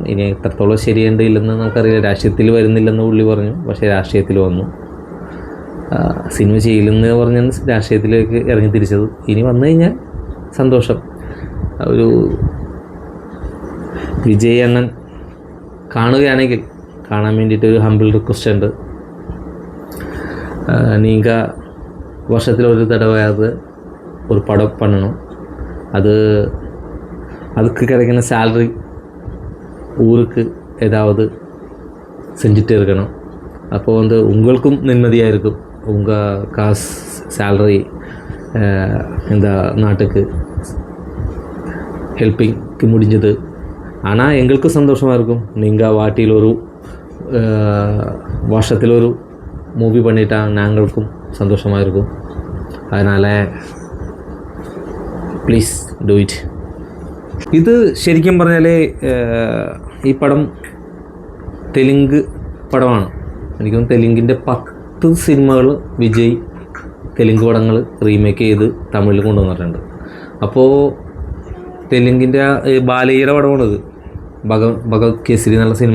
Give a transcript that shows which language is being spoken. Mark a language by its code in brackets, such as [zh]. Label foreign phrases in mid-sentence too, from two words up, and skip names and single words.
[ml] ഇനി എത്രത്തോളം ശരിയുണ്ട് ഇല്ലെന്ന് നമുക്കറിയില്ല. രാഷ്ട്രീയത്തിൽ വരുന്നില്ലെന്ന് പുള്ളി പറഞ്ഞു, പക്ഷേ രാഷ്ട്രീയത്തിൽ വന്നു. സിനിമ ചെയ്യില്ലെന്ന് പറഞ്ഞാണ് രാഷ്ട്രീയത്തിലേക്ക് ഇറങ്ങി തിരിച്ചത്. ഇനി വന്നു കഴിഞ്ഞാൽ സന്തോഷം. ഒരു വിജയ് അണ്ണൻ കാണുകയാണെങ്കിൽ കാണാൻ വേണ്ടിയിട്ടൊരു [en] humble request [ml] ഉണ്ട്. [ta] நீங்கள் வருஷத்தில் ஒரு தடவையாவது ஒரு படம் பண்ணணும். அதுக்கு கிடைக்கிற சேலரி ஊருக்கு ஏதாவது செஞ்சுட்டே இருக்கணும். அப்போ உங்களுக்கும் நிம்மதியாக இருக்கும். உங்கள் காசு சேலரி இந்த நாட்டுக்கு ஹெல்ப்பிங்க்கு முடிஞ்சது. ஆனால் எங்களுக்கும் சந்தோஷமாக இருக்கும். நீங்கள் வாட்டியில் ஒரு வருஷத்தில் ஒரு மூவி பண்ணிட்டா நாங்களுக்கும் சந்தோஷமாக இருக்கும். [en] அதனால் please do it. [ml] ഇത് ശരിക്കും പറഞ്ഞാൽ ഈ പടം തെലുങ്ക് പടമാണ്. എനിക്കും തെലുങ്കിൻ്റെ 10 സിനിമകൾ വിജയ് തെലുങ്ക് പടങ്ങൾ റീമേക്ക് ചെയ്ത് തമിഴിൽ കൊണ്ടുവന്നിട്ടുണ്ട്. അപ്പോൾ തെലുങ്കിൻ്റെ ബാലയ്യയുടെ പടമാണിത്, ഭഗത് കേസരി എന്നുള്ള സിനിമ.